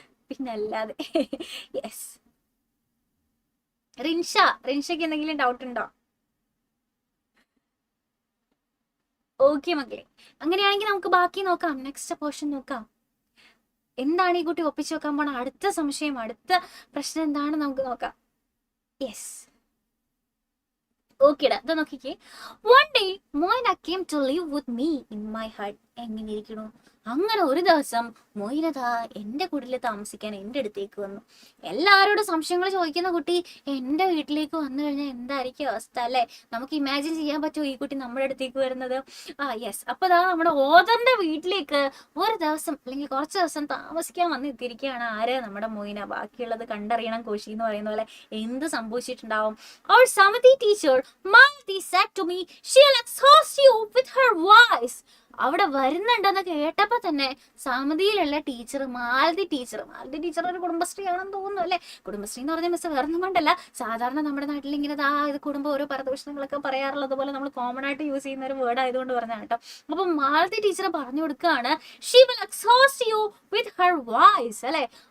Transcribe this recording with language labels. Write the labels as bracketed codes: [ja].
[ml] പിന്നല്ലാതെ. യെസ്, റിൻഷയ്ക്ക് എന്തെങ്കിലും ഡൗട്ട് ഉണ്ടോ? ഓക്കെ മക്കളെ, അങ്ങനെയാണെങ്കിൽ നമുക്ക് ബാക്കി നോക്കാം. നെക്സ്റ്റ് പോർഷൻ നോക്കാം. എന്താണ് ഈ കുട്ടി ഒപ്പിച്ചു വെക്കാൻ പോണ അടുത്ത സംശയം, അടുത്ത പ്രശ്നം എന്താണെന്ന് നമുക്ക് നോക്കാം. യെസ്, ഓക്കെടാ. ഇത് നോക്കിക്കേ. [en] One day Moina came to live with me in my hut. [ml] എങ്ങനെ ഇരിക്കണു? അങ്ങനെ ഒരു ദിവസം മൊയ്നത എൻ്റെ കുടിൽ താമസിക്കാൻ എൻ്റെ അടുത്തേക്ക് വന്നു. എല്ലാവരോടും സംശയങ്ങൾ ചോദിക്കുന്ന കുട്ടി എൻ്റെ വീട്ടിലേക്ക് വന്നു കഴിഞ്ഞാൽ എന്തായിരിക്കും അവസ്ഥ അല്ലേ? നമുക്ക് ഇമാജിൻ ചെയ്യാൻ പറ്റുമോ ഈ കുട്ടി നമ്മുടെ അടുത്തേക്ക് വരുന്നത്? യെസ്. അപ്പൊ നമ്മുടെ ഓതറിന്റെ വീട്ടിലേക്ക് ഒരു ദിവസം അല്ലെങ്കിൽ കുറച്ച് ദിവസം താമസിക്കാൻ വന്ന് എത്തിയിരിക്കുകയാണ് ആര്? നമ്മുടെ മൊയ്ന. ബാക്കിയുള്ളത് കണ്ടറിയണം കോശി എന്ന് പറയുന്ന പോലെ എന്ത് സംഭവിച്ചിട്ടുണ്ടാവും? [en] Our Samati teacher Malati said to me, she'll exhaust you with her voice. [ml] അവിടെ വരുന്നുണ്ടെന്ന് കേട്ടപ്പോ തന്നെ സമിതിയിലുള്ള ടീച്ചർ മാലതി ടീച്ചർ ഒരു കുടുംബശ്രീ ആണെന്ന് തോന്നുന്നു അല്ലെ. കുടുംബശ്രീ എന്ന് പറഞ്ഞ മിസ് വേറൊന്നും കൊണ്ടല്ല, സാധാരണ നമ്മുടെ നാട്ടിൽ ഇങ്ങനെ ഇത് കുടുംബം ഓരോ പരദൂഷണങ്ങളൊക്കെ പറയാറുള്ളത് പോലെ നമ്മൾ കോമൺ ആയിട്ട് യൂസ് ചെയ്യുന്ന ഒരു വേർഡ് ആയതുകൊണ്ട് പറഞ്ഞാണ് കേട്ടോ. അപ്പൊ മാലതി ടീച്ചർ പറഞ്ഞു കൊടുക്കുകയാണ്, [en] she will exhaust you with her voice [ml] അല്ലെ.